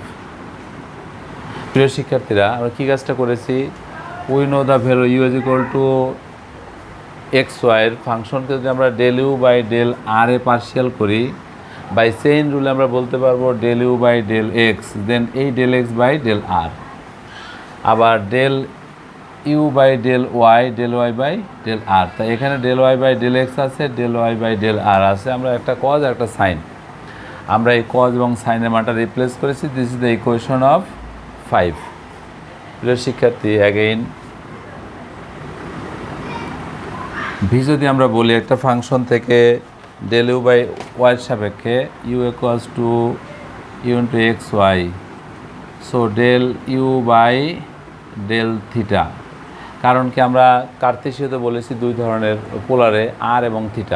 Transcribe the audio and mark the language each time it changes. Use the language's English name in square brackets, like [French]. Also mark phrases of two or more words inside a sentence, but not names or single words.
[Bangla] প্রিয় শিক্ষার্থীরা, আমরা কী কাজটা করেছি, [English] we know the value u is equal to x y [Bangla] ফাংশনকে যদি আমরা [English] del u by del r [Bangla] এ পার্শিয়াল করি, [English] by chain rule [Bangla] আমরা বলতে পারবো [English] del u by del x, then [Bangla] এই [English] del x by del r, [Bangla] আবার [English] del u by del y by del r. [Bangla] তাই এখানে [English] del y by del x [Bangla] আছে, [English] del y by del r [Bangla] আছে, আমরা একটা কজ আর একটা সাইন, আমরা এই কজ এবং সাইনের মানটা রিপ্লেস করেছি। [English] this is the equation of 5. [Bangla] প্রিয় শিক্ষার্থী, [English] again we [Bangla] যদি আমরা বলি একটা ফাংশন থেকে [English] del u by y [Bangla] এর সাপেক্ষে [English] u equals to u into x y, so del u by del theta, [Bangla] কারণ কি আমরা কার্তেশীয়তে বলেছি দুই ধরনের পোলারে আর এবং থিটা।